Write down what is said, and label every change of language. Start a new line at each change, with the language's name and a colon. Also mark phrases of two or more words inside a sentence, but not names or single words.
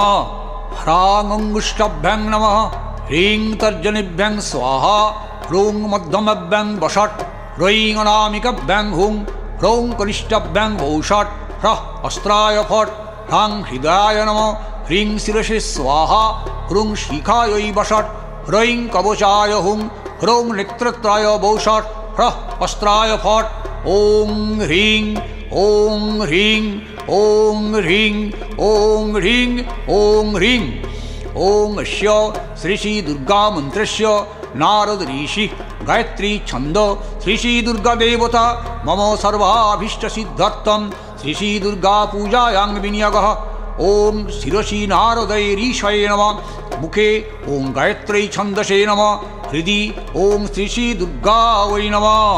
Sanskrit: হ্রাং অঙ্গুষ্টাভ্যাং নমঃ হ্রিং তর্জনীভ্যাং স্বাহা হ্রৌং মধ্যমভ্যাং বষট হ্রৈং অনামিকাভ্যাং হুং হ্রৌং কনিষ্ঠাভ্যাং বৌষট হ্রঃ অস্ত্রায় ফট হ্রাং হৃদয়ায় নমঃ হ্রিং শিরসে স্বাহা হ্রুং শিখায় বষট হ্রৈং কবচায় হুং হ্রৌং নেত্রত্রায় বৌষট হ্রঃ অস্ত্রায় ফট ওং হ্রিং ওং হ্রিং ওং হ্রিং ওং হ্রিং ওং হ্রিং ওং অস্য শ্রী শ্রী দুর্গা মন্ত্রস্য নারদ ঋষি गायत्री छंद श्री श्री दुर्गा देवता मम सर्वाभीष्ट सिद्ध्यर्थम श्री श्री दुर्गा पूजायां विनियोगः। ओम शिरसि नारदैरीशये नमः। मुखे ओम गायत्री छंदसे नमः। हृदि ओम श्री श्री दुर्गा वै नमः।